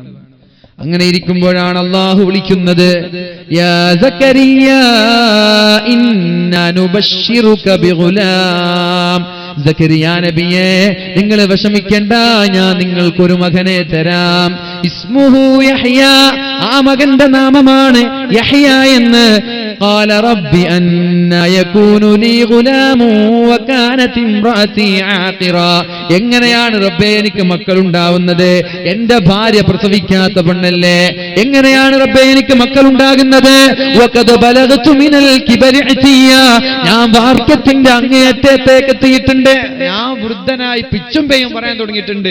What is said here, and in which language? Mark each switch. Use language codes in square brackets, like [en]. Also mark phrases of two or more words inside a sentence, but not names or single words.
[ml] അങ്ങനെ ഇരിക്കുമ്പോഴാണ് അല്ലാഹു വിളിക്കുന്നത്, [ar] يا زكريا إنا نبشرك بغلام. [ml] സക്കരിയാ നബിയേ, നിങ്ങൾ വിഷമിക്കേണ്ട, ഞാൻ നിങ്ങൾക്കൊരു മകനെ തരാം. [ar] اسمه يحيى, [ml] ആ മകന്റെ നാമമാണ് യഹ്യ എന്ന്. [ar] قال رب أنى يكون لي غلام وكانت امرأتي عاقرا. [ml] എങ്ങനെയാണ് റബ്ബേ എനിക്ക് മക്കൾ ഉണ്ടാവുന്നത്? എന്റെ ഭാര്യ പ്രസവിക്കാത്ത പെണ്ണല്ലേ, എങ്ങനെയാണ് റബ്ബേ എനിക്ക് മക്കൾ ഉണ്ടാകുന്നത്? [ar] وقد بلغت من الكبر عتيا, [ml] ഞാൻ വാർദ്ധക്യത്തിന്റെ അങ്ങേയറ്റത്തേക്ക് എത്തിയിട്ടുണ്ട്, ഞാൻ വൃദ്ധനായി പിച്ചും പേയും പറയാൻ തുടങ്ങിയിട്ടുണ്ട്.